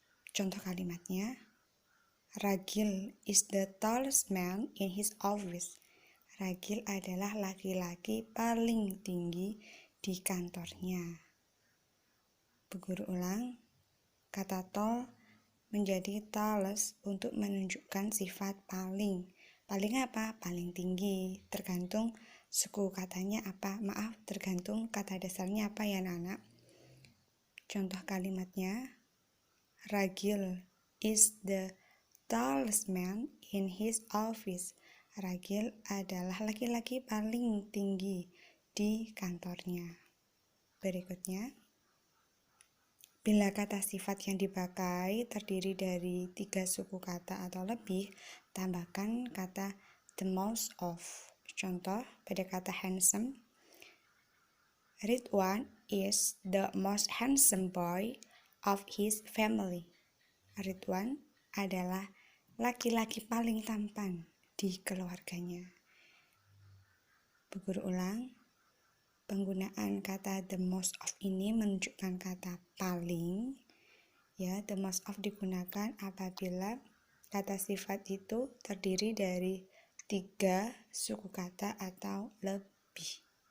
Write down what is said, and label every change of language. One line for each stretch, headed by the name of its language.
Indonesian: Contoh kalimatnya,
English: Ragil is the tallest man in his office.
Indonesian: Ragil adalah laki-laki paling tinggi di kantornya. Bu Guru ulang, kata tall menjadi tallest untuk menunjukkan sifat paling. Paling apa? Paling tinggi. Tergantung suku katanya apa? Tergantung kata dasarnya apa ya anak-anak? Contoh kalimatnya,
English: Ragil is the tallest man in his office.
Indonesian: Ragil adalah laki-laki paling tinggi di kantornya. Berikutnya, bila kata sifat yang dipakai terdiri dari 3 suku kata atau lebih, tambahkan kata the most of. Contoh, pada kata handsome, Ridwan
English: is the most handsome boy of his family.
Indonesian: Ridwan adalah laki-laki paling tampan di keluarganya. Bu guru ulang, penggunaan kata the most of ini menunjukkan kata paling. Ya, the most of digunakan apabila kata sifat itu terdiri dari 3 suku kata atau lebih.